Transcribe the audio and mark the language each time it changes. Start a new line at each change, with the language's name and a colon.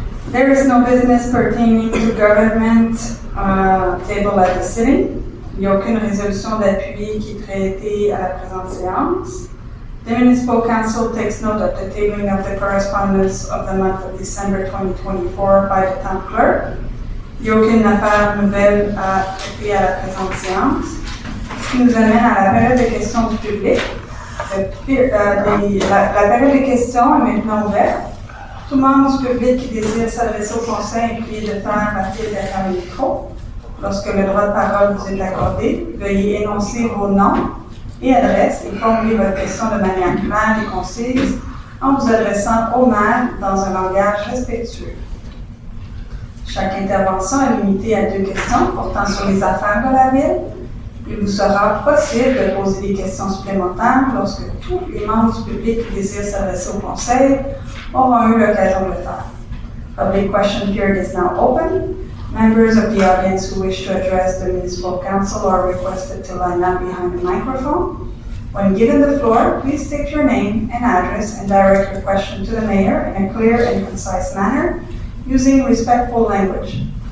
English: There is no business pertaining to government table at the city.
French: Il n'y a aucune résolution d'appui qui est traitée à la présente séance.
English: The Municipal Council takes note of the tabling of the correspondence of the month of December 2024 by the Town Clerk.
French: Il n'y a aucune affaire nouvelle à traiter à la présente séance. Ce qui nous amène à la période de questions du public. La période de questions est maintenant ouverte. Tout membre du public qui désire s'adresser au conseil est prié de faire marquer derrière le micro. Lorsque le droit de parole vous est accordé, veuillez énoncer vos noms et adresses et formuler votre question de manière claire et concise en vous adressant au maire dans un langage respectueux. Chaque intervention est limitée à 2 questions portant sur les affaires de la ville. Il vous sera possible de poser des questions supplémentaires lorsque tous les membres du public qui désirent s'adresser au conseil auront eu l'occasion de le faire.
English: Public question period is now open. Members of the audience who wish to address the Municipal Council are requested to line up behind the microphone. When given the floor, please state your name and address and direct your question to the mayor in a clear and concise manner using respectful language.